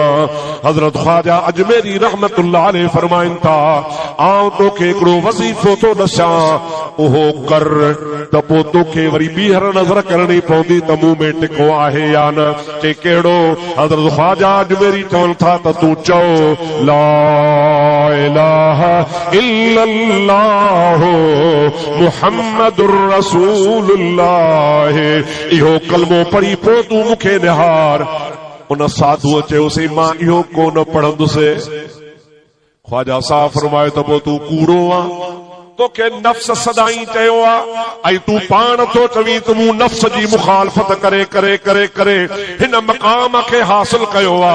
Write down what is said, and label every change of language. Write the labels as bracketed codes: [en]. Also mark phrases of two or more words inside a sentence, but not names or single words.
[sd] हजरत ख्वाजा अजमेरी [ar] رحمة الله عليه [sd] फरमाइन था आऊं तोखे हिकड़ो वज़ीफो थो ॾसां उहो कर त पोइ तोखे वरी ॿीहर नज़र करणी पवंदी त मूं में टिको आहे या न। चई कहिड़ो। हजरत ख्वाजा अजमेरी चवनि था त तूं चओ [ar] لا إله إلا الله محمد رسول الله. [sd] इहो कलमो पढ़ी पोइ तूं मूंखे निहार। उन साधुअ चयोसीं मां इहो कोन पढ़ंदुसि। ख्वाजा साहब फरमायो त पोइ तूं कूड़ो आ। तोखे नफ्स सदाई चयो आ ऐं तूं पाण तो चवीं त मूं नफ्स जी मुखालफत करे करे करे करे हिन मक़ाम खे हासिल कयो आ।